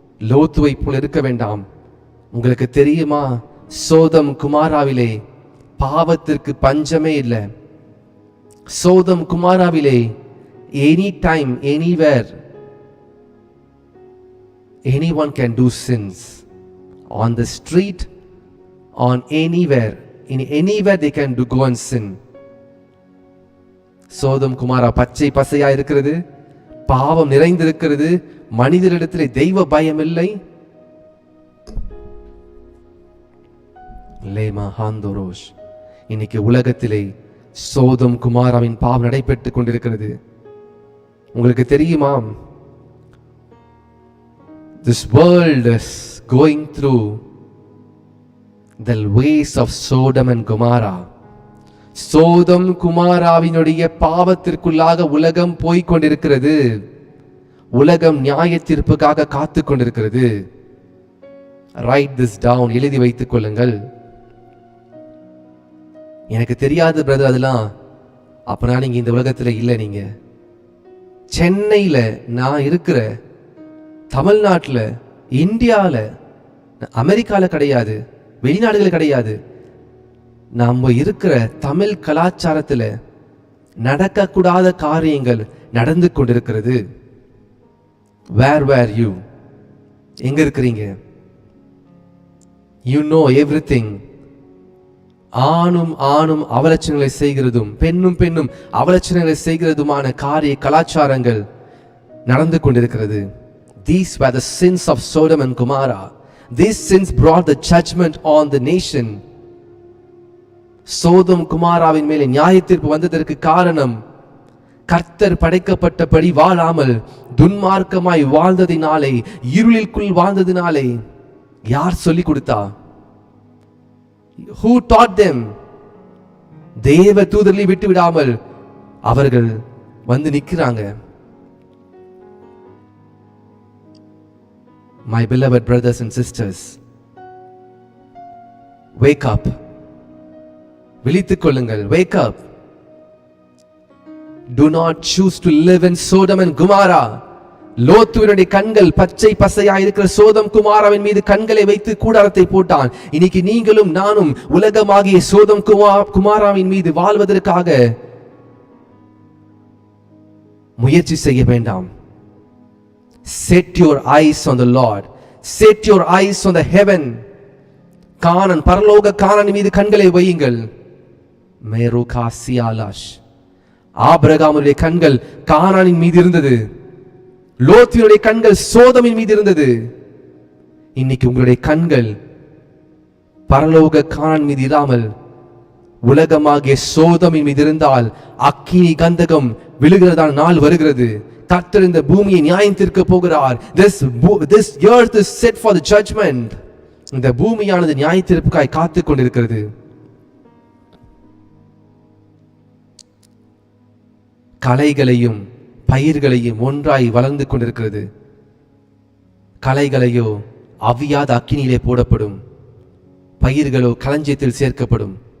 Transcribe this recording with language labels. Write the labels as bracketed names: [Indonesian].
[Tamil] லோத்துவை போல இருக்க வேண்டாம். உங்களுக்கு தெரியுமா, சோதம் குமாராவிலே பாவத்திற்கு பஞ்சமே இல்லை. [English] சோதம் குமாராவிலே any time anywhere anyone can do sins. On the street, on anywhere they can go and sin. [Tamil] சோதம் குமாரா பச்சை பசையா இருக்கிறது, பாவம் நிறைந்திருக்கிறது, மனிதரிடத்திலே தெய்வ பயம் இல்லை. லேமா ஹாந்தோரோஷ். இன்னைக்கு உலகத்திலே சோதம் குமாராவின் பாவம் நடைபெற்றுக் கொண்டிருக்கிறது. உங்களுக்கு தெரியுமா, [English] this world is going through the ways of Sodom and Gomorrah. [Tamil] சோதம் குமாராவினுடைய பாவத்திற்குள்ளாக உலகம் போய்க் கொண்டிருக்கிறது. உலகம் நியாய தீர்ப்புக்காக காத்து கொண்டிருக்கிறது. [English] write this down, [Tamil] எழுதி வைத்துக் கொள்ளுங்கள். எனக்கு தெரியாது பிரதர் அதெல்லாம். அப்பனா நீங்க இந்த உலகத்துல இல்லை. நீங்க சென்னையில, நான் இருக்கிற தமிழ்நாட்டில், இந்தியாவில், அமெரிக்காவில் கிடையாது, வெளிநாடுகள் கிடையாது, நம்ம இருக்கிற தமிழ் கலாச்சாரத்தில் நடக்கக்கூடாத காரியங்கள் நடந்து கொண்டிருக்கிறது. [English] Where you? [Tamil] எங்க இருக்கிறீங்க? [English] You know everything. [Tamil] ஆணும் அவலட்சணங்களை செய்கிறதும் பெண்ணும் அவலட்சணங்களை செய்கிறதுமான காரிய கலாச்சாரங்கள் நடந்து கொண்டிருக்கிறது. [English] These were the sins of Sodom and Gomorrah. These sins brought the judgment on the nation. [Tamil] சோதம் குமாராவின் மேலே நியாய தீர்ப்பு வந்ததற்கு காரணம், கர்த்தர் படைக்கப்பட்டபடி வாழாமல் துன்மார்க்கமாய் வாழ்ந்ததினாலே, இருளிற்குள் வாழ்ந்ததினாலே. யார் சொல்லிக் கொடுத்தா? [English] Who taught them? [Tamil] தேவ தூதர்களை விட்டு விடாமல் அவர்கள் வந்து நிற்கிறாங்க. [English] My beloved brothers and sisters, wake up. [Tamil] விழித்துக் கொள்ளுங்கள். [English] Wake up. Do not choose to live in Sodom and Gomorrah. [Tamil] லோத்துவினுடைய கண்கள் பச்சை பசையாய் இருக்கிற சோதம் குமாராவின் மீது கண்களை வைத்து கூடாரத்தை போட்டான். இன்னைக்கு நீங்களும் நானும் உலகமாகிய சோதம் குமாராவின் மீது வாழ்வதற்காக முயற்சி செய்ய வேண்டாம். [English] Set your eyes on the Lord. Set your eyes on the heaven. [Tamil] கானான், பரலோக கானான் மீது கண்களை வையுங்கள். மேருகாசியாலாஷ். ஆபிரகாமுடைய கண்கள் கானானின் மீது இருந்தது. லோத்தினுடைய கண்கள் சோதமின் மீது இருந்தது. இன்னைக்கு உங்களுடைய கண்கள் பரலோக கானான் மீது இராமல் உலகமாகிய சோதமின் மீது இருந்தால் அக்கினி கந்தகம் விழுகிறதான நாள் வருகிறது. கர்த்தர் இந்த பூமியை நியாயம் தீர்க்க போகிறார். [English] This earth is set for the judgment. [Tamil] இந்த பூமியானது நியாய தீர்ப்புக்காய் காத்துக் கொண்டிருக்கிறது. களைகளையும் பயிர்களையும் ஒன்றாய் வளர்ந்து கொண்டிருக்கிறது. களைகளையோ அவியாத அக்கினியிலே போடப்படும், பயிர்களோ களஞ்சியத்தில் சேர்க்கப்படும்.